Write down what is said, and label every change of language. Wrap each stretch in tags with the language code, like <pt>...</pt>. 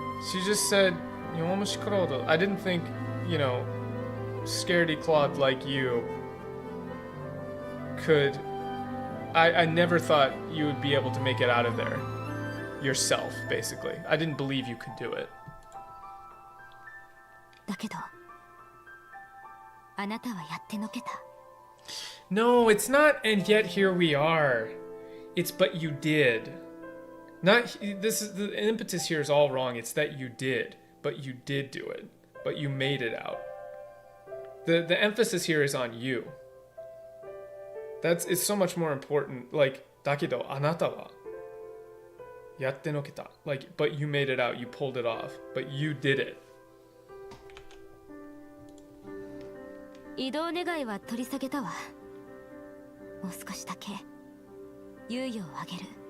<en>She just said,</en> <ja>Yowamushi Kurodo.</ja> <en>I didn't think, scaredy clod like you could... I never thought you would be able to make it out of there. Yourself, basically. I didn't believe you could do it.</en> <ja>だけど、あなたはやってのけた。</ja> <en>No, it's not, and yet here we are. It's but you did. Not this is the impetus here is all wrong. It's that you did, but you did do it. But you made it out. The emphasis here is on you. It's so much more important. Like,</en> <ja>だけどあなたはやってのけた.</ja> <en>Like, but you made it out. You pulled it off. But you did it.</en> <ja>移動願いは取り下げたわ。もう少しだけ猶予をあげる。</ja>